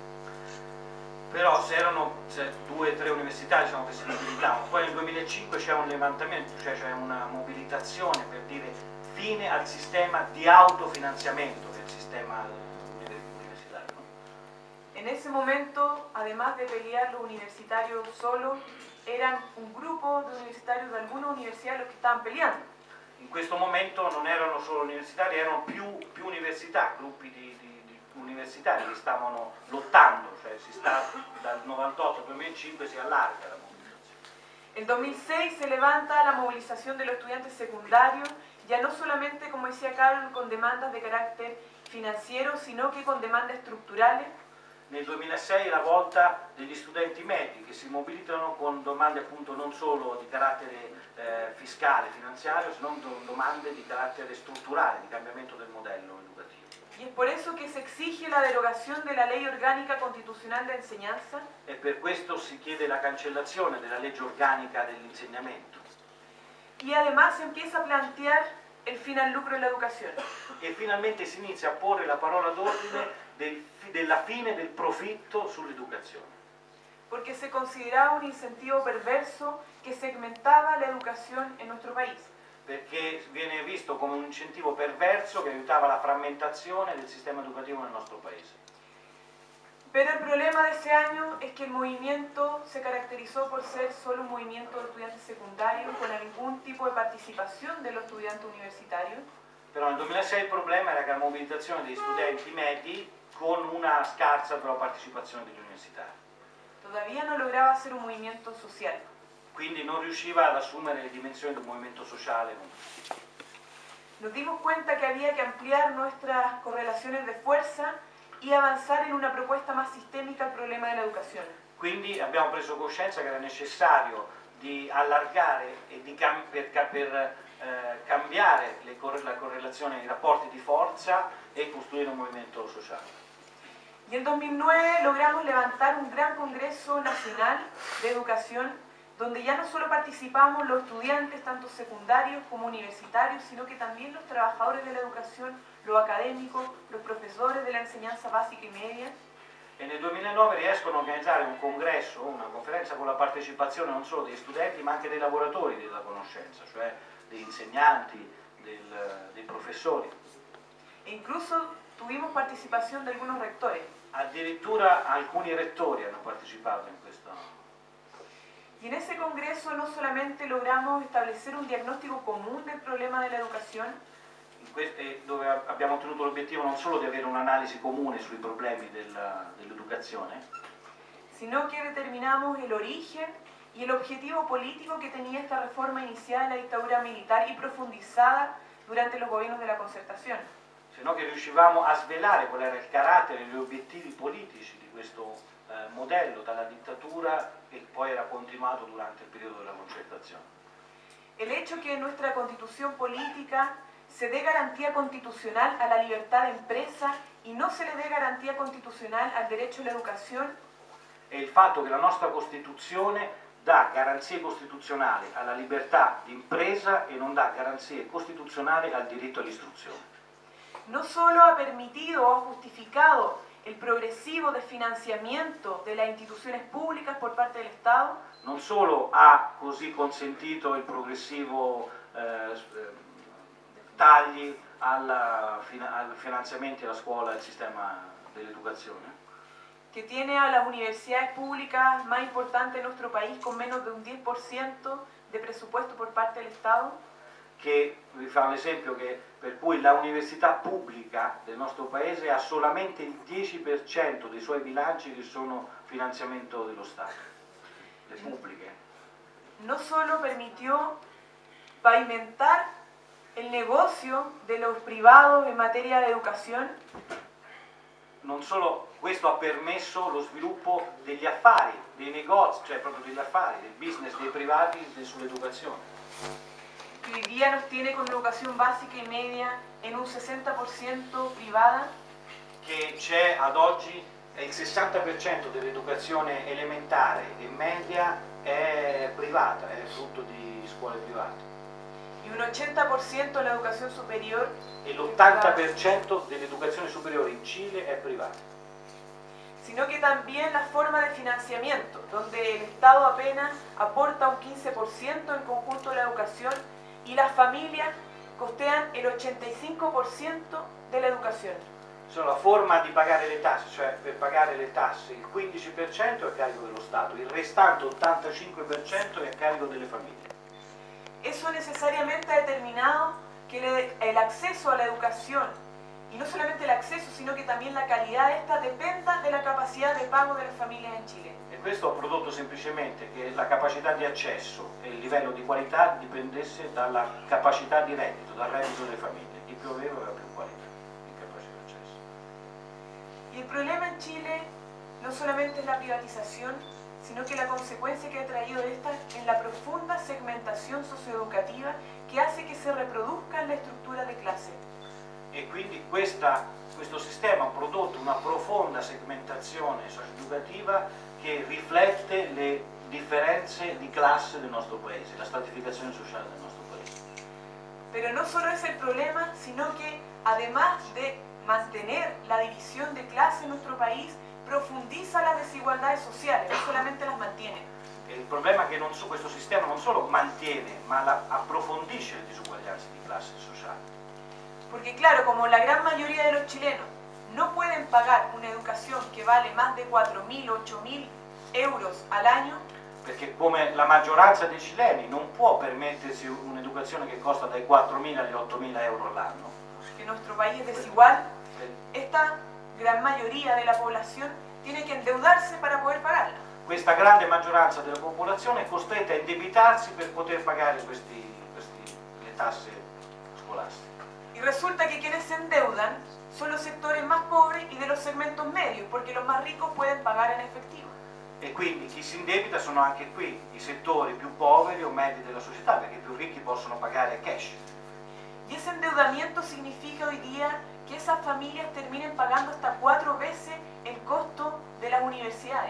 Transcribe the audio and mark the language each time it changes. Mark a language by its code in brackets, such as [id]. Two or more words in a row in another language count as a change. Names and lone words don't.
[it] Però se erano 2 o 3 università, diciamo, che si mobilitavano, poi nel 2005 c'è un levantamento, cioè c'è una mobilitazione per dire fine al sistema di autofinanziamento del sistema universitario. [es] En ese momento, además de pelear los universitarios solos, eran un grupo de universitarios de algunas universidades los que estaban peleando. [it] In questo momento non erano solo universitari, erano più università, gruppi di universitari che stavano lottando, cioè dal 98 al 2005 si allarga la movilizazione. [es] En 2006 se levanta la movilización de los estudiantes secundarios, ya no solamente, como decía Carol, con demandas de carácter financiero, sino que con demandas estructurales. [it] Nel 2006 è la volta degli studenti medi che si mobilitano con domande appunto non solo di carattere fiscale, finanziario, sino domande di carattere strutturale, di cambiamento del modello educativo. [es] Y es por eso que se exige la derogación de la Ley Orgánica Constitucional de Enseñanza. [it] E per questo si chiede la cancellazione della legge organica dell'insegnamento. [es] Y además se empieza a plantear el fin al lucro en la educación. [it] E finalmente si inizia a porre la parola d'ordine della fine del profitto sull'educazione. [es] Porque se consideraba un incentivo perverso que segmentaba la educación en nuestro país. [it] Perché viene visto come un incentivo perverso che aiutava la frammentazione del sistema educativo nel nostro paese. [es] Pero el problema de ese año es que el movimiento se caracterizó por ser solo un movimiento de estudiantes secundarios con algún tipo de participación de los estudiantes universitarios. [it] Però nel 2006 il problema era che la mobilitazione degli studenti medi con una scarsa però partecipazione degli universitari. [es] Todavía no lograba ser un movimiento social. [it] Quindi non riusciva ad assumere le dimensioni del movimento sociale. [es] Nos dimos cuenta que había que ampliar nuestras correlaciones de fuerza y avanzar en una propuesta más sistémica al problema de la educación. [it] Quindi abbiamo preso coscienza che era necessario di allargare e per cambiare la correlazione, i rapporti di forza e costruire un movimento sociale. [es] Y en 2009 logramos levantar un gran congreso nacional de educación donde ya no solo participamos los estudiantes, tanto secundarios como universitarios, sino que también los trabajadores de la educación, los académicos, los profesores de la enseñanza básica y media. [it] E nel 2009 riescono a organizzare un congresso, una conferenza con la partecipazione non solo degli studenti ma anche dei lavoratori della conoscenza, cioè degli insegnanti, dei professori. [es] E incluso tuvimos participación de algunos rectores. [it] Addirittura alcuni rettori hanno partecipato in questo. [es] Y en ese congreso no solamente logramos establecer un diagnóstico común del problema de la educación, [it] dove abbiamo ottenuto l'obiettivo non solo di avere un'analisi comune sui problemi dell'educazione, [es] sino que determinamos el origen y el objetivo político que tenía esta reforma iniciada en la dictadura militar y profundizada durante los gobiernos de la concertación. [it] sino che riuscivamo a svelare qual era il carattere e gli obiettivi politici di questo modello dalla dittatura che poi era continuato durante il periodo della concertazione. [es] El hecho que en nuestra constitución política se dé garantía constitucional a la libertad de empresa y no se le dé garantía constitucional al derecho a la educación. [it] E il fatto che la nostra Costituzione dà garanzie costituzionali alla libertà di impresa e non dà garanzie costituzionali al diritto all'istruzione. [es] No solo ha permitido o ha justificado el progresivo desfinanciamiento de las instituciones públicas por parte del Estado, [it] non solo ha così consentito il progressivo tagli al finanziamenti alla scuola e al sistema dell'educazione, [es] que tiene a las universidades públicas más importantes de nuestro país con menos de un 10% de presupuesto por parte del Estado, [it] che vi fa un esempio per cui la università pubblica del nostro paese ha solamente il 10% dei suoi bilanci che sono finanziamento dello Stato, le pubbliche. [es] No solo permitió pavimentar el negocio de los privados en materia de educación, [it] non solo questo ha permesso lo sviluppo degli affari, dei negozi, cioè proprio degli affari, del business dei privati sull'educazione, [es] que hoy día nos tiene con educación básica y media en un 60% privada, [it] che c'è ad oggi il 60% dell'educazione elementare e media è privata, è frutto di scuole private. [es] Y un 80% de la educación superior. [it] E l'80% dell'educazione superiore in Cile è privata. [es] Sino que también la forma de financiamiento, donde el Estado apenas aporta un 15% en conjunto de la educación y las familias costean el 85% de la educación. [it] Sono la forma di pagare le tasse, cioè per pagare le tasse il 15% è a carico dello Stato, il restante 85% è a carico delle famiglie. [es] Eso necesariamente ha determinado que el acceso a la educación, y no solamente el acceso, sino que también la calidad de esta, dependa de la capacidad de pago de las familias en Chile. [it] E questo ha prodotto semplicemente che la capacità di accesso e il livello di qualità dipendesse dalla capacità di reddito, dal reddito delle famiglie. Chi più aveva più qualità e capacità di accesso. [es] Y el problema en Chile no solamente es la privatización, sino que la consecuencia que ha traído esta es la profunda segmentación socioeducativa que hace que se reproduzca la estructura de clase. [it] E quindi questo sistema ha prodotto una profonda segmentazione socioeducativa che riflette le differenze di classe del nostro paese, la stratificazione sociale del nostro paese. [es] Pero no solo es el problema, sino que además de mantener la división de clase en nuestro país, profundiza las desigualdades sociales, no solamente las mantiene. [it] E il problema è che questo sistema non solo mantiene, ma approfondisce le disuguaglianze di classe sociale. [es] Porque claro, como la gran mayoría de los chilenos no pueden pagar una educación que vale más de 4.000, 8.000 euros al año, [it] perché come la maggioranza dei cileni non può permettersi un'educazione che costa dai 4.000 agli 8.000 euro all'anno. [es] Que nuestro país es desigual, esta gran mayoría de la población tiene que endeudarse para poder pagarla. [it] Questa grande maggioranza della popolazione è costretta a indebitarsi per poter pagare le tasse scolastiche. [es] Y resulta que quienes se endeudan son los sectores más pobres y de los segmentos medios, porque los más ricos pueden pagar en efectivo. [it] E quindi chi si indebita sono anche qui i settori più poveri o medi della società, perché i più ricchi possono pagare cash. [es] Y ese endeudamiento significa hoy día que esas familias terminen pagando hasta 4 veces el costo de las universidades.